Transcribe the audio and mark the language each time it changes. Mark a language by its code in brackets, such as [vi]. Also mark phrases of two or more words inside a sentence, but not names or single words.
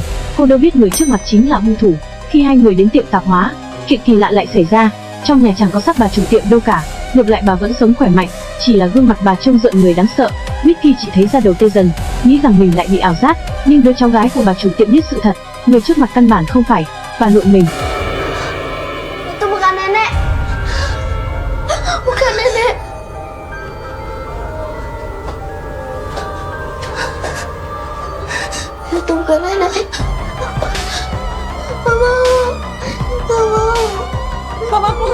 [vi] Cô đâu biết người trước mặt chính là hung thủ. Khi hai người đến tiệm tạp hóa, chuyện kỳ lạ lại xảy ra. Trong nhà chẳng có xác bà chủ tiệm đâu cả, ngược lại bà vẫn sống khỏe mạnh, chỉ là gương mặt bà trông rợn người đáng sợ. Mickey chỉ thấy da đầu tê dần, nghĩ rằng mình lại bị ảo giác, nhưng đứa cháu gái của bà chủ tiệm biết sự thật, người trước mặt căn bản không phải bà nội mình. [id] Itu bukan nenek. Bukan nenek. Itu bukan nenek. Mama Pur.